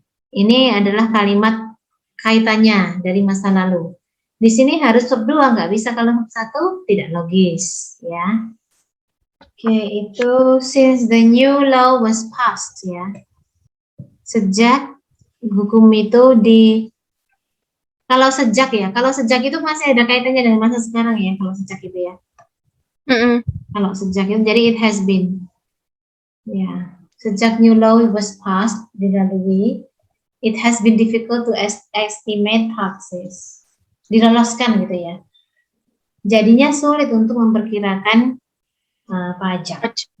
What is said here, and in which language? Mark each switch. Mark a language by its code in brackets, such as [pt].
[id] Ini adalah kalimat kaitannya dari masa lalu. Di sini harus verb 2, nggak bisa kalau verb 1 tidak logis, ya. [en] Oke, [id] itu [en] since the new law was passed, [id] ya. Sejak hukum itu kalau sejak itu masih ada kaitannya dengan masa sekarang ya, kalau sejak itu ya. Kalau sejak itu, jadi [en] it has been. [id] Ya, sejak [en] new law was passed, [id] dilalui, [en] it has been difficult to estimate taxes. [id] Diloloskan gitu ya. Jadinya sulit untuk memperkirakan pajak.